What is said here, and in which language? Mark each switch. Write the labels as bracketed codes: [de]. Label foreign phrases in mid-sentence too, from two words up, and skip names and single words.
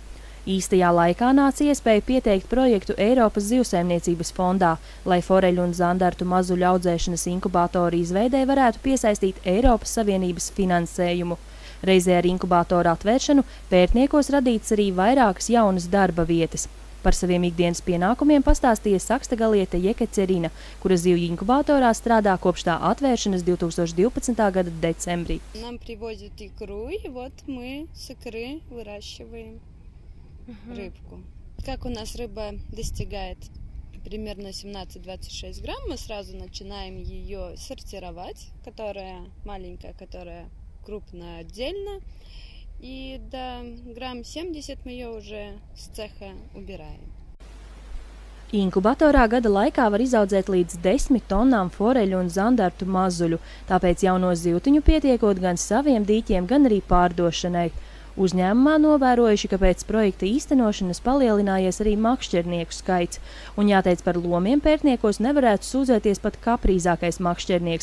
[lv] Īstajā laikā nāca iespēja pieteikt projektu Eiropas zivsaimniecības fondā, lai foreļu un zandartu mazuļu audzēšanas inkubātoru izveidē varētu piesaistīt Eiropas Savienības finansējumu. Reizē ar inkubātoru atvēršanu Pērtniekos radītas arī vairākas jaunas darba vietas. Par saviem ikdienas pienākumiem pastāstīja Sakstagaliete Jekaterina, kura zivju inkubatorā strādā kopš tā atvēršanas 2012. gada decembrī. [ru] Нам привозят икру, и вот мы с икры выращиваем рыбку. Как у нас рыба достигает примерно 17-26 грамм, мы сразу начинаем ее сортировать, которая маленькая, которая крупная отдельно. И до грамм 70 мы ее уже с цеха убираем. [lv] Inkubatorā gada laikā var izaudzēt līdz 10 tonnām foreļu un zandartu mazuļu, tāpēc jauno zivtiņu pietiekot gan saviem dīķiem, gan arī pārdošanai. Uzņēmumā novērojuši, ka pēc projekta īstenošanas palielinājies arī makšķernieku skaits, un jāteic, par lomiem Pērtniekos nevarētu sūdzēties pat kaprīzākais makšķernieks.